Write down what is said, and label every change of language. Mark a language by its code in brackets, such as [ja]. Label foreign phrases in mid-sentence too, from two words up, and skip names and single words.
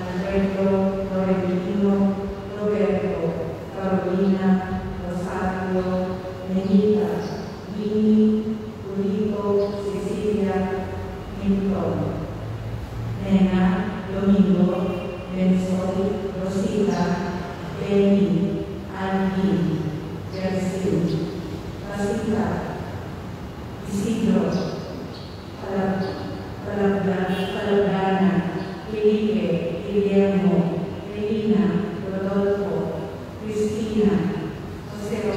[tl] Alberto Torrentino, Roberto, Carolina, Rosario, Nenita, Winnie, Julito, Cecilia, Milton, Nena, Domingo, Bensoy, Rosita, Amy, Alvin, Gersil, Pasita, Isidro, Palabdana, Felipe, Guillermo, Elina, Rodolfo, Cristina, José